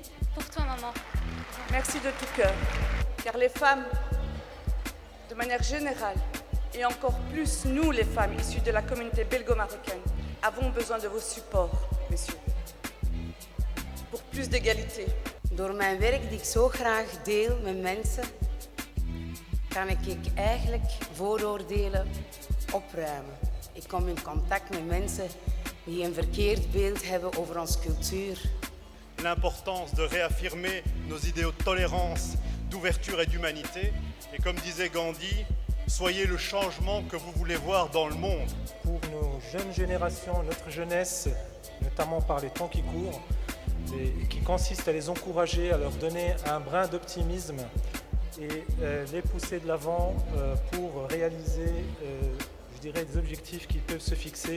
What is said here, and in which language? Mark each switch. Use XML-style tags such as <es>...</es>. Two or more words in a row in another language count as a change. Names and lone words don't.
<fr>Pour toi, maman. Merci de tout cœur, car les femmes, de manière générale, et encore plus nous les femmes issues de la communauté belgo-marocaine, avons besoin de vos supports, messieurs, pour plus d'égalité.</fr> <nl>Door mijn werk die ik zo graag deel met mensen, kan ik eigenlijk vooroordelen opruimen. Ik kom in contact met mensen die een verkeerd beeld hebben over onze cultuur.</nl> <fr>L'importance de réaffirmer nos idéaux de tolérance, d'ouverture et d'humanité. Et comme disait Gandhi, soyez le changement que vous voulez voir dans le monde. Pour nos nos jeunes générations, notre jeunesse, notamment par les temps qui courent, et qui consiste à les encourager, à leur donner un brin d'optimisme et les pousser de l'avant pour réaliser, je dirais, des objectifs qu'ils peuvent se fixer.</fr>